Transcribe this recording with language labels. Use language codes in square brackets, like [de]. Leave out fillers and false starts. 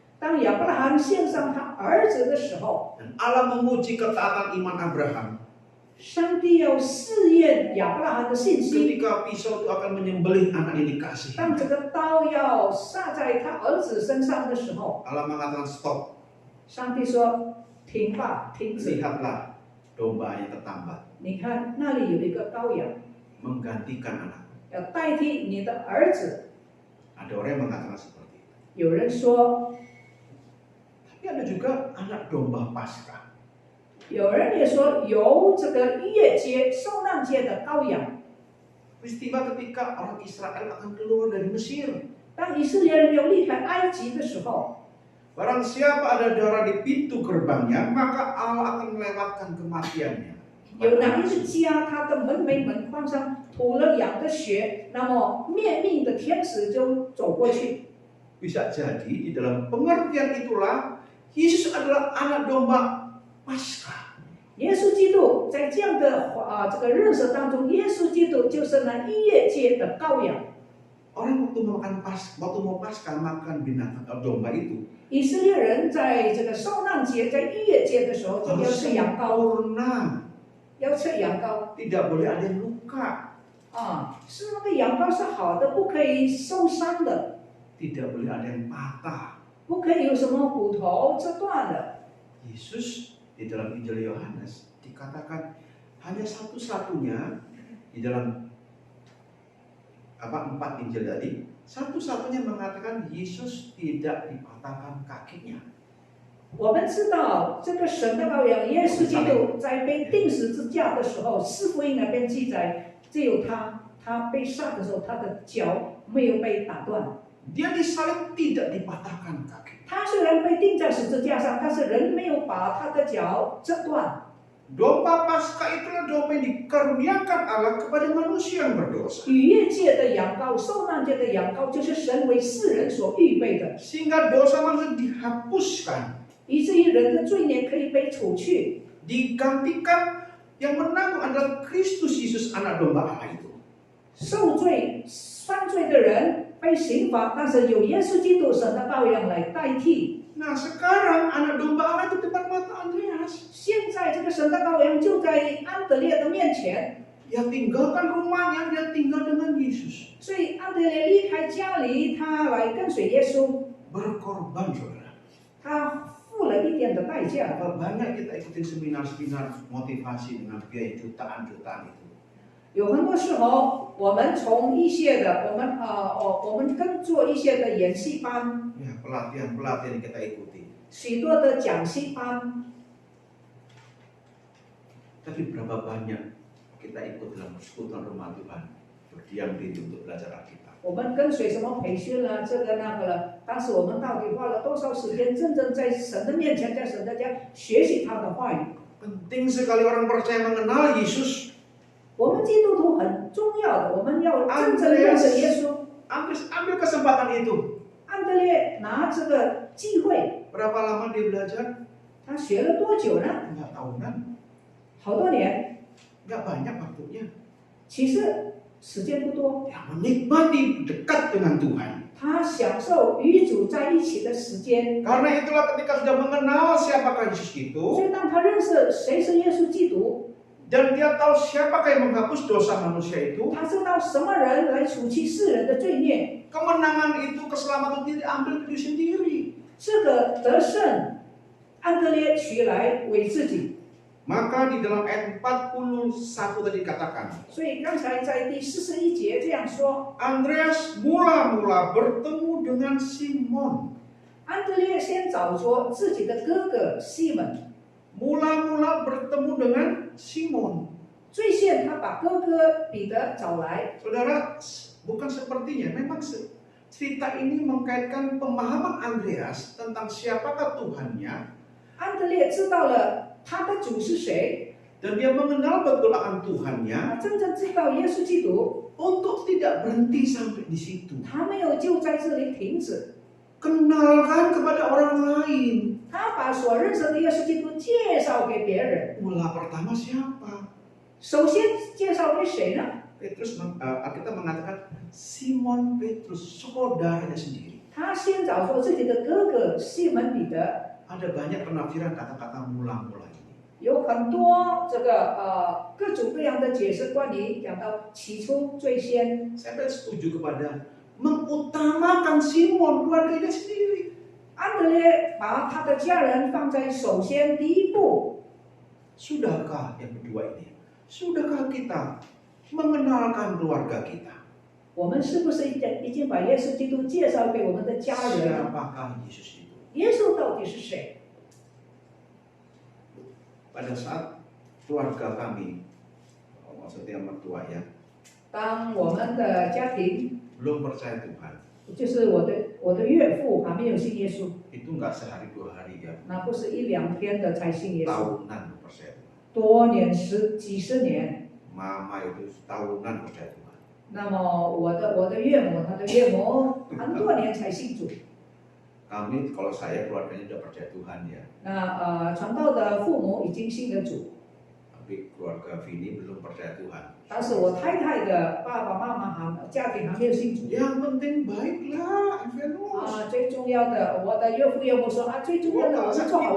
[zh] 当亚伯拉罕献上他儿子的时候， [id] dan Allah menguji ketaatan iman Abraham. [zh] 上帝要试验亚伯拉罕的信心。 [id] Ketika pisau itu akan menyembelih anak yang dikasih, [zh] 当这个刀要撒在他儿子身上的时候， [id] Allah mengatakan stop. [zh] 上帝说：“停吧，停止。 [id] Lihatlah domba yang tertambat [zh] 你看那里有一个羔羊， [id] menggantikan anak. [zh] 要代替你的儿子。 [id] Ada orang yang mengatakan seperti itu. ” [zh] 有人说， [id] Tapi ada juga anak domba Paskah. [zh] 有人也说有这个逾越节、受难节的羔羊。 [id] Peristiwa ketika orang Israel akan keluar dari Mesir. [zh] 当以色列人要离开埃及的时候， [id] Barang siapa ada darah di pintu gerbangnya, maka Allah akan melewatkan kematiannya. [zh] 有哪一个家他的门楣门框上涂了羊的血，那么灭命的天使就走过去。 [id] Bisa jadi di dalam pengertian itulah Yesus adalah anak domba Paskah [zh] 耶稣基督在这样的这个认识当中，耶稣基督就是那逾越节的羔羊。 [id] Orang waktu mau Paskah makan binatang domba itu, [zh] 以色列人在这个受难节、在逾越节的时候，就要吃羊羔， [id] sempurna, [zh] 要吃羊羔 [id] tidak boleh ada yang luka, [zh] 啊，是那个羊羔是好的，不可以受伤的， [id] tidak boleh ada yang patah. [zh] 不可以有什么骨头折断的。 [id] Yesus di dalam Injil Yohanes dikatakan hanya satu-satunya di dalam 4 Injil tadi, satu-satunya mengatakan Yesus tidak dipatahkan kakinya. [zh] 我们知道这个神的羔羊耶稣基督在被钉十字架的时候，四福音那边记载，只有他被杀的时候，他的脚没有被打断。 [id] Dia disalib tidak dipatahkan kaki. [zh] 他虽然被钉在十字架上，但是人没有把他的脚折断。 [id] Domba Paskah itulah domba yang dikaruniakan Allah kepada manusia yang berdosa. [zh] 逾越节的羊羔、受难节的羊羔，就是神为世人所预备的， [id] Sehingga dosa manusia dihapuskan, [zh] 以至于人的罪孽可以被除去。 [id] digantikan yang menanggung adalah Kristus Yesus anak domba Allah itu. [zh] 受罪、犯罪的人被刑罚，但是有耶稣基督神的羔羊来代替。 [id] Nah sekarang anak domba Allah itu depan mata Andreas. [zh] 现在这个神的羔羊就在安德烈的面前， [id] Dia tinggalkan rumahnya, dia tinggal dengan Yesus. [zh] 所以安德烈离开家里，他来跟随耶稣， [id] Berkorban saudara. [zh] 他付了一点的代价。 [id] Berapa banyak kita ikutin seminar-seminar motivasi dengan biaya jutaan-jutaan itu. [zh] 有很多时候，我们从一些的，我们跟做一些的演戏班， [id] Ya pelatihan-pelatihan yang kita ikuti. [zh] 许多的讲戏班， [id] Tapi berapa banyak kita ikut dalam persekutuan rumah Tuhan, berdiam diri untuk belajar Alkitab. [zh] 我们跟随什么培训了，这个那个了，但是我们到底花了多少时间，真正在神的面前，在神的家学习他的话语？ [id] Penting sekali orang percaya mengenal Yesus. [zh] 我们基督徒很重要的，我们要真正认识耶稣。 [id] Ambil kesempatan itu. [zh] 安德烈拿这个机会， [id] Berapa lama dia belajar? [zh] 他学了多久呢？ [id] Enggak tahunan. [zh] 好多年， [id] Enggak banyak waktunya. [zh] 其实时间不多。 [id] Ya menikmati dekat dengan Tuhan. [zh] 他享受与主在一起的时间， [id] Karena itulah ketika sudah mengenal siapakah Yesus [zh] 所 [id] itu, [zh] 以当他认识谁是耶稣基督， [id] dan dia tahu siapakah yang menghapus dosa manusia itu, [zh] 他知道什么人来除去世人的罪孽， [id] kemenangan itu, keselamatan itu diambil diri sendiri. [zh] 这个得胜，安德烈取来为自己。 [id] Maka di dalam ayat 41 tadi dikatakan, [zh] 所以刚才在第41节这样说， [id] Andreas mula-mula bertemu dengan Simon. [zh] 安德烈先找着自己的哥哥西门， [id] Mula-mula bertemu dengan Simon. [zh] 最先他把哥哥彼得找来。 [id] Saudara, bukan sepertinya, memang cerita ini mengkaitkan pemahaman Andreas tentang siapakah Tuhannya, [zh] 安德烈知道了他的主是谁， [id] dan dia mengenal betul akan Tuhannya, [zh] 他真正知道耶稣基督， [id] untuk tidak berhenti sampai di situ. [zh] 他没有就在这里停止， [id] Kenalkan kepada orang lain. [zh] 他把所认识的耶稣基督介绍给别人。 [id] Mula pertama siapa? [zh] 首先介绍给谁呢？ [id] Petrus, kita mengatakan Simon Petrus, saudaranya sendiri. [zh] 他先找说自己的哥哥西门彼得。 [id] Ada banyak penafsiran kata-kata mula-mula ini. [zh] 有很多这个各种各样的解释，关于讲到起初最先。 [id] Saya setuju kepada mengutamakan Simon, keluarganya sendiri. [zh] 安德烈把他的家人放在首先第一步。 [id] Sudahkah yang kedua ini? Sudahkah kita mengenalkan keluarga kita? [zh] 我们是不是已经把耶稣基督介绍给我们的家人？ [id] Siapakah Yesus itu? [zh] 耶稣到底是谁？ [id] Pada saat keluarga kami, maksudnya mertua ya, [zh] 当我们的家庭， [id] belum percaya Tuhan, [zh] 就是我的岳父还没有信耶稣， [id] itu nggak sehari 2 hari ya, [zh] 那不是1-2天的才信耶稣， [id] tahunan percaya Tuhan. [zh] 多年几十年。 [id] Mama itu tahunan percaya Tuhan. [zh] 那么我的岳母，他的岳母很多年才信主。 [id] Kami, kalau saya keluarganya sudah percaya Tuhan ya. [zh] 那传道的父母已经信了主， [id] tapi keluarga Vini belum percaya Tuhan. [zh] 但是我太太的爸爸妈妈家庭还没有信主。 [id] Yang penting baiklah, Evanus. [zh] 最重要的，我的岳父岳母说最重要 [id] Gua [zh] 的我 [id] nggak [zh] 是做好